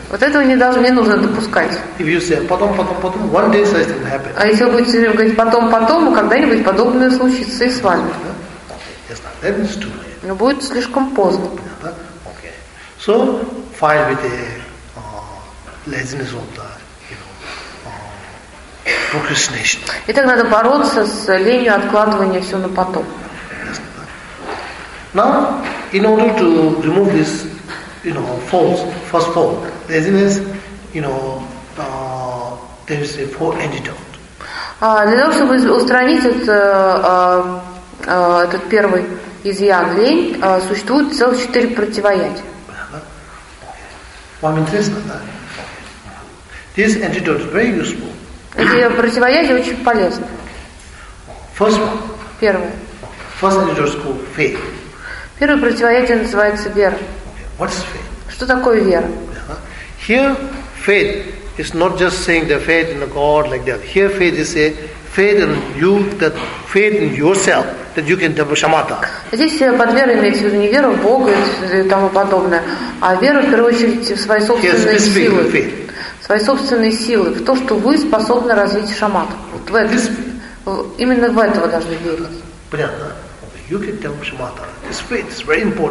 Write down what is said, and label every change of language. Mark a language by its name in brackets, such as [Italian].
[Russian] Вот этого не нужно допускать. [English] Say, потом, one day such thing will happen. [Russian] А если вы будете говорить потом, когда-нибудь подобное случится и с вами. [English] Yes, that is too late. [Russian] Но будет слишком поздно. [English] Yeah, okay. So, file with the laziness of the, procrastination. [Russian] И так надо бороться с ленью, откладывания все на потом. [English] Now, in order to remove this, first fault, laziness, there is a four antidote. [Russian] Для того, чтобы устранить этот первый изъян, лень, существует целых четыре противоядия. Вам интересно, да? [English] This antidote is very useful. [Russian] Эти противоядия очень полезны. Первое. [English] First antidote is called faith. [Russian] Первое противоядие называется вера. [English] What is faith? [Russian] Что такое вера? [English] Here, faith is not just saying the faith in God like that. Here, faith is a faith in you, that faith in yourself. That you can double shamatha. [Russian] Здесь под верой имеется в виду не вера в Бога и тому подобное, а вера в первую очередь в свои собственные силы. Свои собственные силы, в то, что вы способны развить шаматху. Вот в этом. Именно в это вы должны верить.